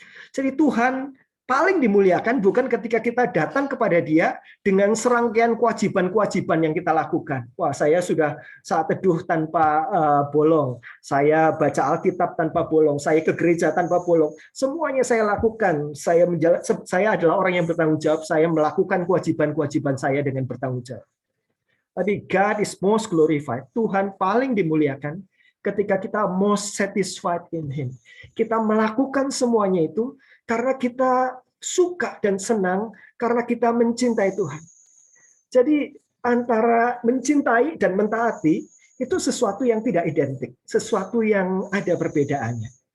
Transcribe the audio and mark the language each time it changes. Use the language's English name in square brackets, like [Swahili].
[Indonesian] Jadi Tuhan paling dimuliakan bukan ketika kita datang kepada Dia dengan serangkaian kewajiban-kewajiban yang kita lakukan. Wah, saya sudah saat teduh tanpa bolong, saya baca Alkitab tanpa bolong, saya ke gereja tanpa bolong. Semuanya saya lakukan. Saya adalah orang yang bertanggung jawab. Saya melakukan kewajiban-kewajiban saya dengan bertanggung jawab. Tapi [English] God is most glorified. [Indonesian] Tuhan paling dimuliakan ketika kita [English] most satisfied in Him. [Indonesian] Kita melakukan semuanya itu karena kita suka dan senang, karena kita mencintai Tuhan. Jadi antara mencintai dan mentaati itu sesuatu yang tidak identik, sesuatu yang ada perbedaannya.